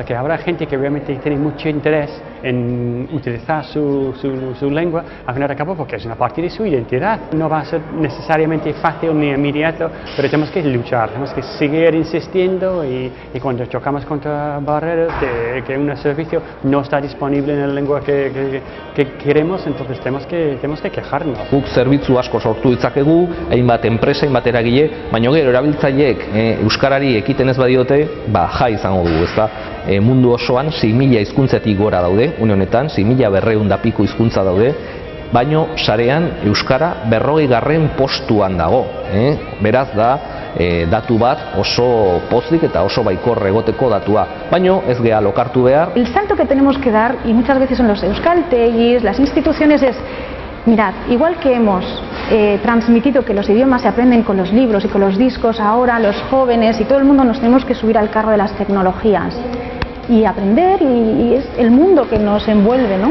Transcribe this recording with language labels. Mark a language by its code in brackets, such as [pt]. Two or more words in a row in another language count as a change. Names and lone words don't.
[es] Que habrá gente que realmente tiene mucho interés en utilizar su lengua, al final de cabo, porque es una parte de su identidad. No va a ser necesariamente fácil ni inmediato, pero tenemos que luchar, tenemos que seguir insistiendo y cuando chocamos contra barreras de que un servicio no está disponible en la lengua que queremos, entonces tenemos que quejarnos. [eu] Guk zerbitzu asko sortu ditzakegu, hainbat enpresa, hainbat eragile, baina gero erabiltzaileek euskarari ekiten ez badiote, jai izango dugu, ezta? Mundu osoan 6.000 hizkuntzetik gora daude, une honetan 6.200 eta piko hizkuntza daude, baino sarean euskara 40. postuan dago, beraz da datu bat oso pozik eta oso baikor egoteko datua, baino ez gea lokartu behar. [es] El salto que tenemos que dar, y muchas veces son los euskaltegis, las instituciones, es mirad, igual que hemos transmitido que los idiomas se aprenden con los libros y con los discos, ahora los jóvenes y todo el mundo nos tenemos que subir al carro de las tecnologías y aprender, y es el mundo que nos envuelve, ¿no?